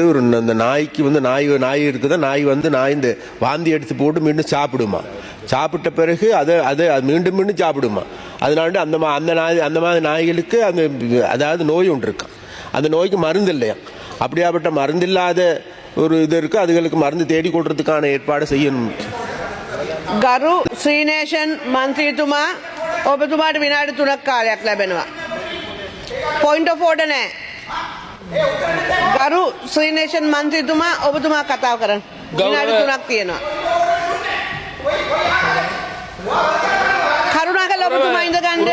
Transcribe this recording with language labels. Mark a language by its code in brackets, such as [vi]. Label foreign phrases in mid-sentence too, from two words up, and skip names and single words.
[ta] ஒரு அந்த நாய்க்கு வந்து நாய் இருக்குது, நாய் வந்து இந்த வாந்தி எடுத்து போட்டு மீண்டும் சாப்பிடுமா. சாப்பிட்ட பிறகு அதை மீண்டும் மீண்டும் சாப்பிடுமா. அதனால அந்த மாதிரி நாய்களுக்கு அதாவது நோய் ஒன்று இருக்கு, அந்த நோய்க்கு மருந்து இல்லையா. அப்படியாப்பட்ட மருந்து இல்லாத ஒரு இது இருக்கு, அதுகளுக்கு மருந்து தேடி கொடுறதுக்கான ஏற்பாடு செய்யணும். [si] ගරු ශ්‍රීනේෂන් මන්ත්‍රීතුමා, ඔබතුමාට විනාඩි 3ක් කාලයක් ලැබෙනවා. [en] point of order [si] නෑ. ගරු ශ්‍රීනේෂන් මන්ත්‍රීතුමා, ඔබතුමා කතාව කරන්න. විනාඩි 3ක් තියෙනවා. කරුණාකරලා ඔබතුමා ඉඳ ගන්න.